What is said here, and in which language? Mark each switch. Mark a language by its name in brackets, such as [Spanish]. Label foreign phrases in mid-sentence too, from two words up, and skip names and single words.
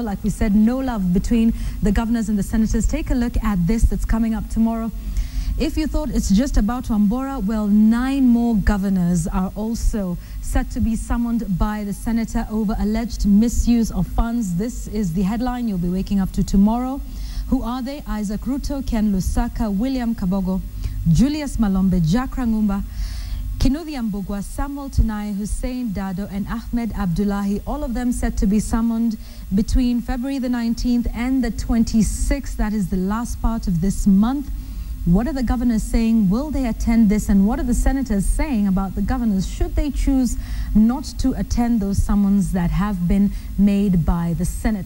[English] Like we said, no love between the governors and the senators. Take a look at this that's coming up tomorrow. If you thought it's just about Wambora, well, 9 more governors are also set to be summoned by the senator over alleged misuse of funds. This is the headline you'll be waking up to tomorrow. Who are they? Isaac Ruto, Ken Lusaka, William Kabogo, Julius Malombe, Jack Rangumba, Kinuthi Ambugwa, Samuel Tunai, Hussein Dado, and Ahmed Abdullahi, all of them set to be summoned between February the 19th and the 26th. That is the last part of this month. What are the governors saying? Will they attend this? And what are the senators saying about the governors? Should they choose not to attend those summons that have been made by the Senate?